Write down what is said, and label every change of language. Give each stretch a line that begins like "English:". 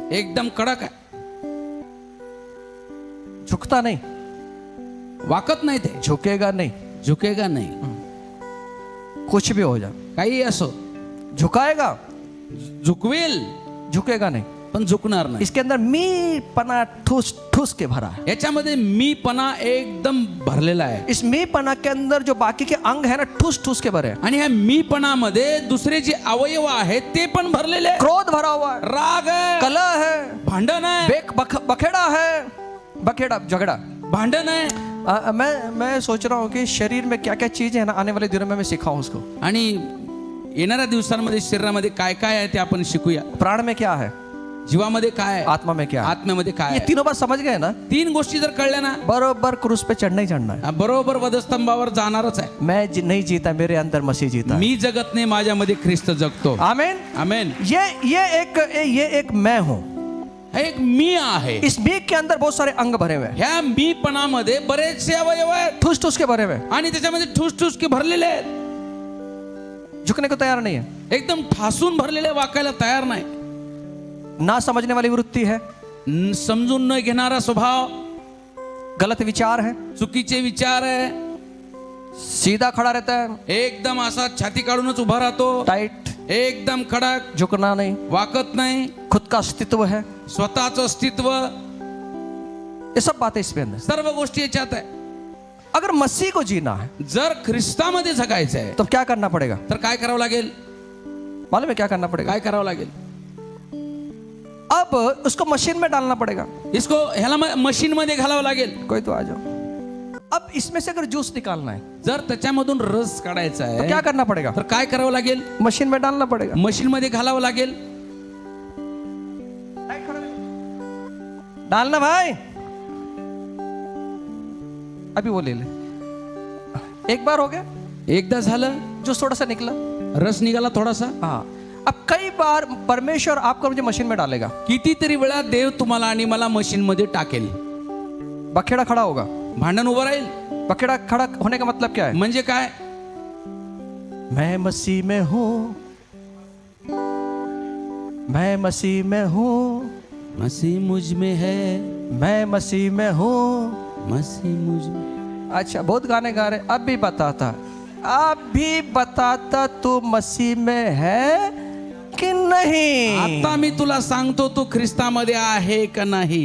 Marathi: एकदम कडक आहे,
Hindi: झुकता नहीं,
Marathi: वाकत नाही, ते
Hindi: झुकेगा नहीं, झुकेगा नाही, कुछ भी हो जाए,
Marathi: काही असो,
Hindi: झुकाएगा,
Marathi: झुकवेल
Hindi: झुकेगा नहीं।
Marathi: पण झुकणार नाही।
Hindi: इसके अंदर मी पना ठूस ठूस के भरा है।
Marathi: याच्यामध्ये मीपणा एकदम भरलेला आहे।
Hindi: इस मी पना के अंदर जो बाकी के अंग है ना, ठूस ठूस के भरे हैं।
Marathi: आणि ह्या मीपणामध्ये दुसरे जे अवयव आहेत ते पण भरलेले आहे।
Hindi: क्रोध भरा हुआ है,
Marathi: राग आहे,
Hindi: कलह है,
Marathi: भांडण आहे,
Hindi: बखेड़ा है, बखेड़ा झगड़ा।
Marathi: भांडण आहे।
Hindi: मैं सोच रहा हूँ कि शरीर में क्या क्या चीजें है ना, आने वाले दिनों में मैं सिखाऊं उसको।
Marathi: आणि येणाऱ्या दिवसांमध्ये शरीरामध्ये काय काय आहे ते आपण शिकूया।
Hindi: प्राण में क्या है,
Marathi: जीवामध्ये काय आहे,
Hindi: आत्मा में क्या है,
Marathi: आत्म्यामध्ये काय
Hindi: ये
Marathi: आहे,
Hindi: तीनों बात समझ गए ना?
Marathi: 3 गोष्टी जर कळल्या ना,
Hindi: बरोबर क्रूस पे चढ़ना ही चढ़ना है।
Marathi: बरोबर वधस्तंभावर जाणारच आहे।
Hindi: मैं नहीं जीता, मेरे अंदर मसीह जीता है।
Marathi: मी जगत नाही, माझ्यामध्ये ख्रिस्त जगतो। आमीन। आमेन।
Hindi: ये एक मैं हूँ।
Marathi: हा एक मी आहे।
Hindi: इस मी के अंदर बहुत सारे अंग भरे हुए हैं,
Marathi: ह्या मीपणामध्ये बरेचसे अवयव आहेत
Hindi: ठूस ठूस के भरे हुए हैं,
Marathi: आणि त्याच्यामध्ये
Hindi: ठूस ठूस के
Marathi: भरलेले आहेत,
Hindi: झुकने को तैयार नहीं है,
Marathi: एकदम ठासून भरलेले, वाकायला तयार नाही,
Hindi: ना समझने वाली वृत्ति है,
Marathi: समजून न घेणारा स्वभाव,
Hindi: गलत विचार है,
Marathi: चुकीचे विचार आहे,
Hindi: सीधा खड़ा रहता है,
Marathi: एकदम असा छाती काढूनच उभा राहतो,
English: tight,
Marathi: एकदम कडक,
Hindi: झुकना नहीं,
Marathi: वाकत नाही,
Hindi: खुद का अस्तित्व है,
Marathi: स्वतःच अस्तित्व,
Hindi: ये सब बातें इसमें अंदर।
Marathi: सर्व गोष्टी याच्यात आहे।
Hindi: अगर मसीह को जीना है
Marathi: जर ख्रिस्तामध्ये जगायचं आहे
Hindi: तो क्या करना पड़ेगा
Marathi: तर काय करावं लागेल?
Hindi: मालूम है क्या करना पड़ेगा?
Marathi: काय करावं लागेल?
Hindi: अब उसको मशीन में डालना पड़ेगा।
Marathi: इसको ह्याला मशीन मध्ये घालावं लागेल।
Hindi: कोई तो आ जाओ। अब इसमें से अगर जूस निकालना है
Marathi: जर त्याच्यामधून रस काढायचा
Hindi: तो
Marathi: आहे
Hindi: क्या करना पड़ेगा?
Marathi: तर काय करावं लागेल?
Hindi: मशीन में डालना पड़ेगा।
Marathi: मशीन मध्ये घालावं लागेल।
Hindi: डालना भाई, अभी वो ले ले। एक बार हो गया,
Marathi: एकदा झालं,
Hindi: जूस थोड़ा सा निकला,
Marathi: रस निघाला थोडासा।
Hindi: हाँ। अब कई बार परमेश्वर आपको मुझे मशीन में डालेगा,
Marathi: कितीतरी वेळा देव तुम्हाला आणि मला मशीन मध्ये टाकेल।
Hindi: बखेड़ा खड़ा होगा।
Marathi: भांडण उभं राहील।
Hindi: बखेड़ा खड़ा होने का मतलब क्या है?
Marathi: म्हणजे काय?
Hindi: मैं मसीह में हूँ, मैं मसीह में हूँ, मसीह मुझ में है, मैं मसीह में हूँ। मसीह मुझ में। अच्छा, बहुत गाने गा रहे, अब भी बताता तू मसीह में है कि नहीं।
Marathi: आता मी तुला सांगतो तू ख्रिस्तामध्ये आहे का नाही।